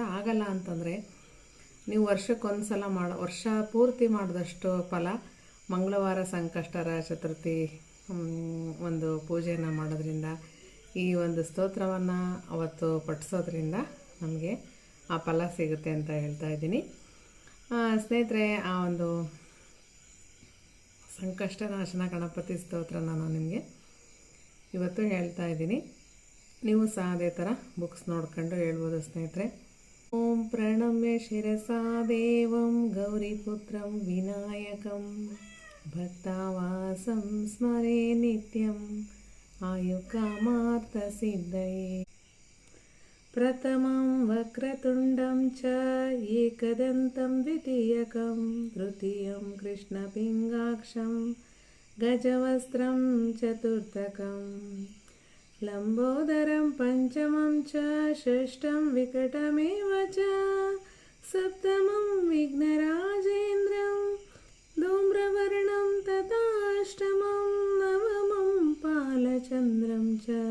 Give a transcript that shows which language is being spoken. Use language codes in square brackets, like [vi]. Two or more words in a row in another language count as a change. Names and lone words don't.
[kn] ಆಗಲ್ಲ ಅಂತಂದರೆ ನೀವು ವರ್ಷಕ್ಕೊಂದು ಸಲ ವರ್ಷ ಪೂರ್ತಿ ಮಾಡಿದಷ್ಟು ಫಲ ಮಂಗಳವಾರ ಸಂಕಷ್ಟಹರ ಚತುರ್ಥಿ ಒಂದು ಪೂಜೆಯನ್ನು ಮಾಡೋದ್ರಿಂದ, ಈ ಒಂದು ಸ್ತೋತ್ರವನ್ನು ಅವತ್ತು ಪಠಿಸೋದ್ರಿಂದ ನಮಗೆ ಆ ಫಲ ಸಿಗುತ್ತೆ ಅಂತ ಹೇಳ್ತಾ ಇದ್ದೀನಿ ಸ್ನೇಹಿತರೆ. ಆ ಒಂದು ಸಂಕಷ್ಟನಾಶನ ಗಣಪತಿ ಸ್ತೋತ್ರ ನಾನು ನಿಮಗೆ ಇವತ್ತು ಹೇಳ್ತಾ ಇದ್ದೀನಿ. ನೀವು ಸಹ ಅದೇ ಥರ ಬುಕ್ಸ್ ನೋಡ್ಕೊಂಡು ಹೇಳ್ಬೋದು ಸ್ನೇಹಿತರೆ. [sa] ಓಂ ಪ್ರಣಮ್ಯ ಶಿರಸಾ ದೇವಂ ಗೌರಿಪುತ್ರಂ ವಿನಾಯಕಂ ಭಕ್ತಾವಾಸಂ ಸ್ಮರೇ ನಿತ್ಯಂ ಆಯುಕಾಮಾರ್ಥಸಿದ್ಧಯೇ. ಪ್ರಥಮಂ ವಕ್ರತುಂಡಂ ಚ ಏಕದಂತಂ ದ್ವಿತೀಯಕಂ ತೃತೀಯಂ ಕೃಷ್ಣಪಿಂಗಾಕ್ಷಂ ಗಜವಸ್ತ್ರಂ ಚತುರ್ಥಕಂ ಲಂಬೋದರಂ ಪಂಚಮಂ ಚ ಷಷ್ಠಂ ವಿಕಟಮೇವ ಚ ಸಪ್ತಮಂ ವಿಘ್ನರಾಜೇಂದ್ರಂ ಧೂಮ್ರವರ್ಣಂ ತಥಾಷ್ಟಮಂ ನವಮಂ ಪಾಲಚಂದ್ರಂ ಚ